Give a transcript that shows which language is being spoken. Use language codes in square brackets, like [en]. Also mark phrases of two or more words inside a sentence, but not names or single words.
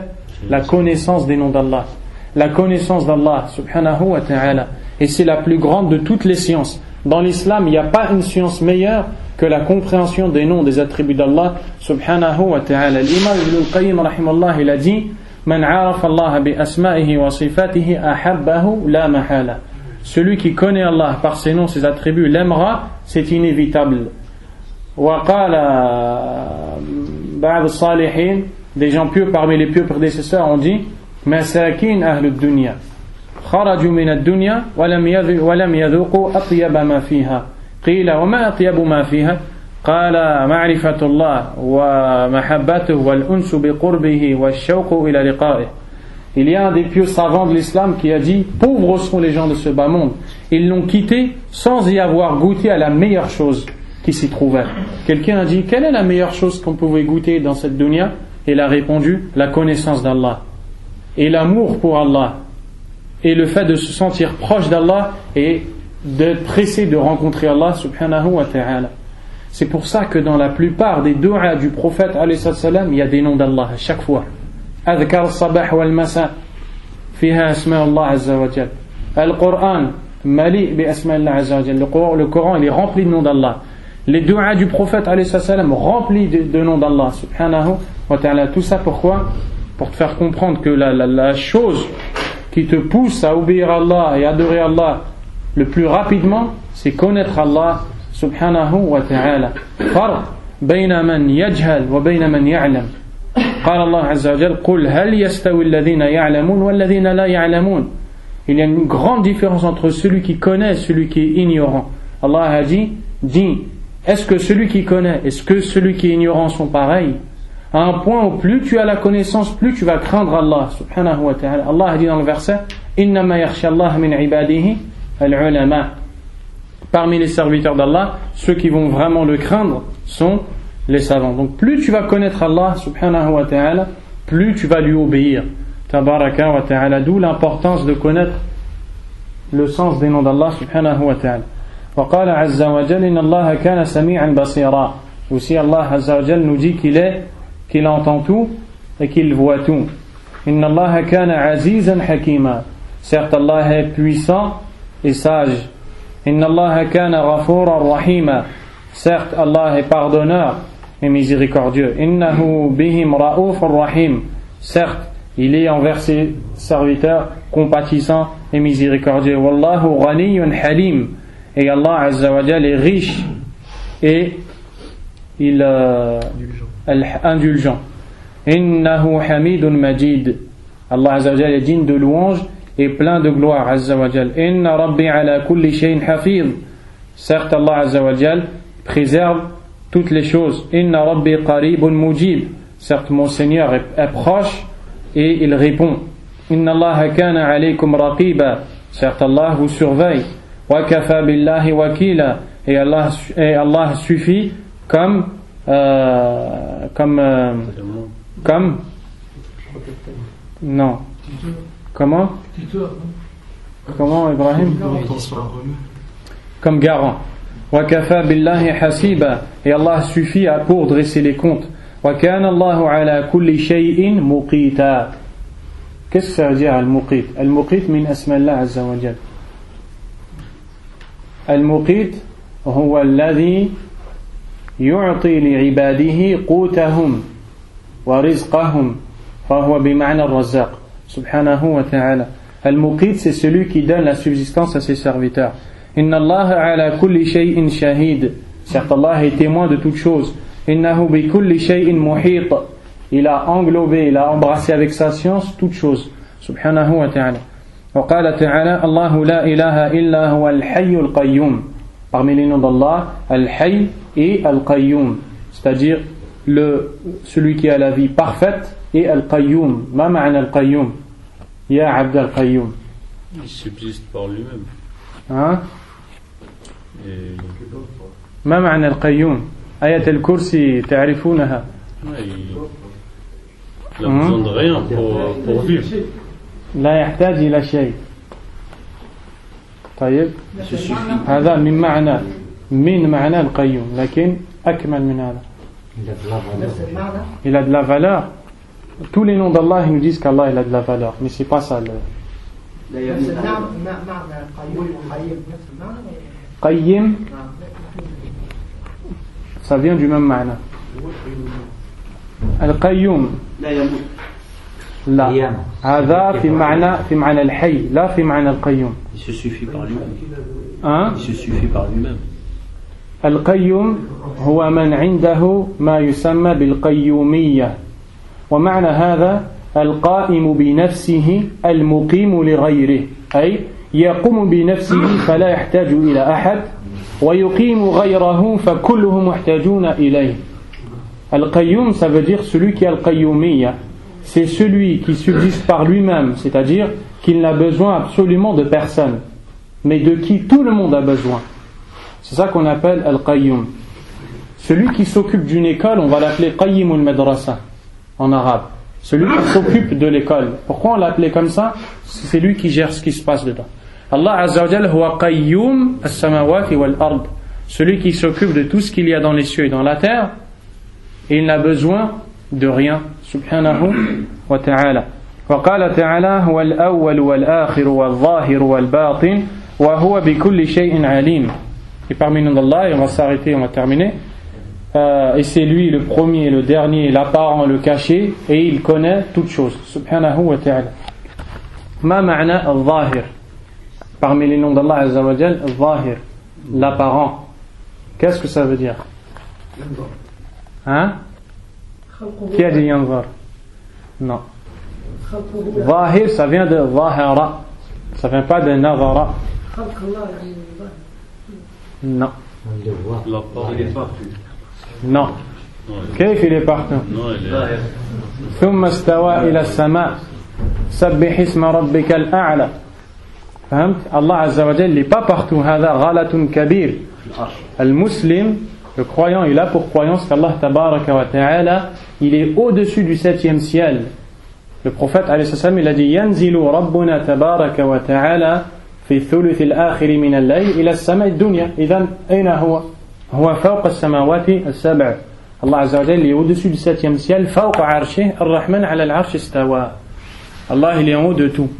[fr] La connaissance des noms d'Allah. La connaissance d'Allah [ar] سبحانه وتعالى. [fr] Et c'est la plus grande de toutes les sciences. Dans l'islam, il n'y a pas une science meilleure que la compréhension des noms, des attributs d'Allah [ar] سبحانه وتعالى. [fr] L'imam Ibn al-Qayyim rahimahullah, il a dit: [ar] من عرف الله بأسمائه وصفاته أحبه لا محالة. [fr] Celui qui connaît Allah par ses noms, ses attributs, l'aimera, c'est inévitable. [ar] وقال بعض الصالحين, [fr] des gens pieux parmi les pieux prédécesseurs ont dit: [ar] مساكين أهل الدنيا خرجوا من الدنيا ولم يذوقوا أطيب ما فيها. قيل وما أطيب ما فيها? قال معرفة الله ومحبته والأنس بقربه والشوق إلى لقائه. [fr] Il y a un des pieux savants de l'islam qui a dit: pauvres sont les gens de ce bas monde. Ils l'ont quitté sans y avoir goûté à la meilleure chose qui s'y trouvait. Quelqu'un a dit: quelle est la meilleure chose qu'on pouvait goûter dans cette dunya? Et il a répondu: la connaissance d'Allah et l'amour pour Allah et le fait de se sentir proche d'Allah et d'être pressé de rencontrer Allah [ar] سبحانه وتعالى. [fr] C'est pour ça que dans la plupart des du'a du prophète [ar] عليه السلام, [fr] il y a des noms d'Allah à chaque fois. [ar] أذكار الصباح والمساء فيها أسماء الله عز وجل. القرآن مليء بأسماء الله عز وجل. [fr] Le Coran il est rempli de noms d'Allah. Les du'a du prophète [ar] عليه السلام [fr] remplis de noms d'Allah [ar] سبحانه وتعالى. [fr] Tout ça pourquoi? Pour te faire comprendre que la chose qui te pousse à obéir à Allah et adorer Allah le plus rapidement, c'est connaître Allah [ar] سبحانه وتعالى. فرق بين من يجهل وبين من يعلم. قال الله عز وجل قل هل يستوي الذين يعلمون والذين لا يعلمون. [fr] Il y a une grande différence entre celui qui connaît et celui qui est ignorant. Allah a dit: dis, est-ce que celui qui connaît, est-ce que celui qui est ignorant sont pareils? À un point où plus tu as la connaissance, plus tu vas craindre Allah [ar] سبحانه وتعالى. [fr] Allah a dit dans le verset: [ar] إنما يخشى الله من عباده العلماء. [fr] Parmi les serviteurs d'Allah, ceux qui vont vraiment le craindre sont les savants. Donc plus tu vas connaître Allah [ar] سبحانه وتعالى, [fr] plus tu vas lui obéir. [ar] تبارك وتعالى. [fr] D'où l'importance de connaître le sens des noms d'Allah [ar] سبحانه وتعالى. وقال عز وجل إن الله كان سميعا بصيرا. [fr] Aussi Allah [ar] عز وجل [fr] nous dit qu'il entend tout et qu'il voit tout. [ar] إن الله كان عزيزا حكيما. [fr] Certes Allah est puissant et sage. [ar] إن الله كان غفورا رحيما. [fr] Certes Allah est pardonneur et miséricordieux. [ar] إنه بهم رءوف رحيم. [fr] Certes il est envers ses serviteurs compatissant et miséricordieux. [ar] والله غني حليم. [fr] Et Allah [ar] عز وجل [fr] est riche et il indulgent. [ar] إنه حميد مجيد. [fr] Allah [ar] عز وجل [fr] est digne de louange et plein de gloire [ar] عز وجل. إن ربي على كل شيء حفيظ. [fr] Certes Allah [ar] عز وجل [fr] préserve toutes les choses. [ar] إن ربي قريب مجيب. [fr] Certes mon Seigneur est proche et il répond. [ar] إن الله كان عليكم رقيبا. [fr] Certes Allah vous surveille. [ar] وكفى بالله وكيلا. [fr] Et Allah suffit comme non. Comment Ibrahim? Comme garant. [ar] وكفى بالله حسيبا. [fr] Et Allah suffit pour dresser les comptes. [ar] وكان الله على كل شيء مقيتا. [fr] Qu'est-ce que ça veut dire [ar] المقيت؟ المقيت من أسماء الله عز وجل. المقيت هو الذي يعطي لعباده قوتهم ورزقهم فهو بمعنى الرزاق سبحانه وتعالى. [fr] Al-Muqit, c'est celui qui donne la subsistance à ses serviteurs. [ar] إن الله على كل شيء شهيد. [fr] Certes Allah est témoin de toutes choses. [ar] إنه بكل شيء محيط. [fr] Il a englobé, il a embrassé avec sa science toutes choses. [ar] سبحانه وتعالى. وقال تعالى الله لا إله إلا هو الحي القيوم. [fr] Parmi les noms d'Allah, Al-Hayy et Al-Qayyum, c'est-à-dire celui qui a la vie parfaite, et Al-Qayyum. [ar] ما معنى القيوم؟ يا عبد القيوم. [fr] Il subsiste par lui-même. Hein? Et... [ar] ما معنى القيوم؟ آية الكرسي تعرفونها؟ [fr] Ouais, il a besoin de rien pour vivre. [ar] لا يحتاج إلى شيء. طيب هذا من معنى القيوم، لكن أكمل من هذا. [fr] Il a de la valeur. Tous les noms d'Allah ils nous disent qu'Allah il a de la valeur, mais c'est pas ça le. Qayyim, ça vient du même ma'na. [ar] Al-Qayyum لا هذا في معنى الحي لا في معنى القيوم. [fr] Il se suffit par lui-même. Hein? Il se suffit par lui-même. [ar] القيوم هو من عنده ما يسمى بالقيومية، ومعنى هذا القائم بنفسه المقيم لغيره، أي يقوم بنفسه فلا يحتاج إلى أحد، ويقيم غيره فكلهم محتاجون إليه. [fr] القيوم ça veut dire celui qui a le qayyumiyya, c'est celui qui subsiste par lui-même, c'est-à-dire qu'il n'a besoin absolument de personne, mais de qui tout le monde a besoin. C'est ça qu'on appelle Al-Qayyum. Celui qui s'occupe d'une école, on va l'appeler [ar] قيم المدرسة [fr] en arabe. Celui qui s'occupe de l'école. Pourquoi on l'appelait comme ça? C'est lui qui gère ce qui se passe dedans. [ar] الله عز وجل هو قيوم السماوات والأرض. [fr] Celui qui s'occupe de tout ce qu'il y a dans les cieux et dans la terre, et il n'a besoin de rien. [ar] سبحانه وتعالى. وقال تعالى هو الأول والآخر والظاهر والباطن وهو بكل شيء عليم. [fr] Et parmi nous d'Allah, et on va s'arrêter, on va terminer, et c'est lui le premier, le dernier, l'apparent, le caché, et il connaît toutes choses. [ar] سبحانه وتعالى ما معنى الظاهر? [fr] Parmi les noms d'Allah [ar] عز وجل, [fr] al-zahir, l'apparent. Qu'est-ce que ça veut dire? Hein? Qui a dit yanzar? Non. Zahir, ça vient de zahara. Ça vient pas de nazara. Non. Il est partout. Non. كيف il est partout? Non, il est... [ar] ثم استوى إلى السماء سبح اسم ربك الأعلى. فهمت؟ الله عز وجل [fr] n'est pas partout. [ar] هذا غلط كبير. المسلم, [fr] le croyant, il a pour croyance qu'Allah [ar] تبارك وتعالى, [fr] il est au-dessus du 7e ciel. Le prophète [ar] عليه السلام, [fr] il a dit [ar] ينزل ربنا تبارك وتعالى في الثلث الآخر من الليل إلى السماء الدنيا. إذن أين هو؟ هو فوق السماوات السبع. [fr] Allah [ar] عز وجل [fr] est au-dessus du 7e ciel. [ar] فوق عرشه الرحمن على العرش استوى. [fr] Allah il est en haut de tout.